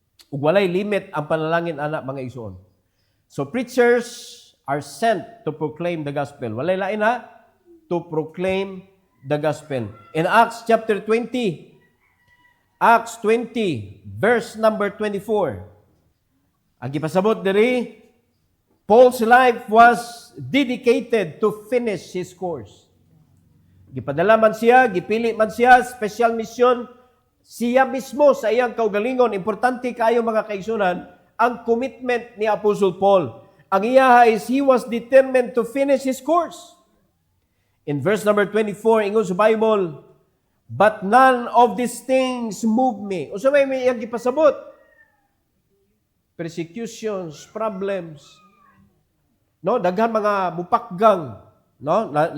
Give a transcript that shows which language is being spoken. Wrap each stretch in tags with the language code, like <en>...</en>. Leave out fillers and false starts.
<ceb>Ug walay limit ang panalangin ana mga igsoon.</ceb> <en>So preachers are sent to proclaim the gospel.</en> <ceb>Walay lain ha, to proclaim the gospel.</ceb> <en>In Acts chapter 20, Acts 20 verse number 24.</en> <ceb>Ang gipasabot diri,</ceb> <en>Paul's life was dedicated to finish his course.</en> <ceb>Gipadala man siya, gipili man siya, special mission, siya mismo sa iyang kaugalingon. Importante kayo mga kaigsunan, ang commitment ni Apostle Paul. Ang iyaha</ceb> <en>is he was determined to finish his course. In verse number 24,</en> <ceb>ingon sa Bible,</ceb> <en>but none of these things move me.</en> <ceb>O sa may iyang gipasabot, persecutions, problems, no, daghan mga mupakgang, no?</ceb>